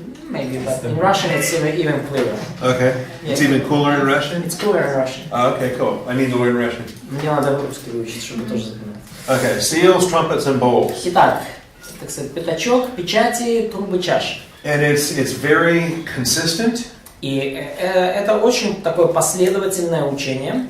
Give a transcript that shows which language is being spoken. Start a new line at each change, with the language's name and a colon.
English: Maybe, but in Russian it's even clearer. Okay. Yeah. It's even cooler in Russian? It's cooler in Russian. Okay, cool. I need to learn Russian.
Russian: Мне надо русский выучить, чтобы тоже запоминать.
English: Okay, seals, trumpets, and bowls.
Russian: Итак, так сказать, пятачок, печати, трубы, чаши.
English: And it's very consistent.
Russian: И это очень такое последовательное учение.